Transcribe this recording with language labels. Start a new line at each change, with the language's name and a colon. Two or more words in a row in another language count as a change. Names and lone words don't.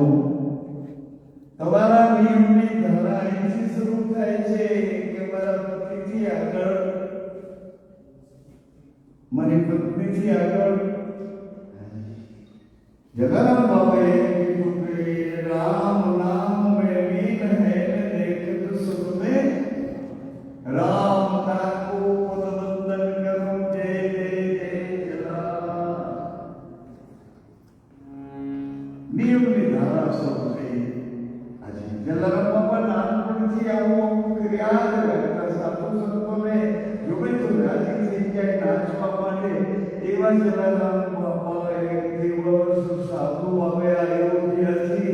Gujarati: તમારા નિયમની ધારા અહીંથી શરૂ થાય છે કે મારા પતિથી આગળ મારી પત્નીથી આગળ જગન્નાથ બાબાએ કીધું કે
Hindi: राम नाम में मीन है देखत सुख में राम ताको पद वंदन करूं जय जय जय जला.
Gujarati: નિયમની ધારા શરૂ થઈ. આજે જલારામ બાબા નાનપણથી આવું કર્યા કરતા સાધુ સંતોને જોવે તો રાજી થઈ જાય નાચવા માટે. એવા જલારામ બાબા એક દિવસ સાધુ આવે અયોધ્યાથી.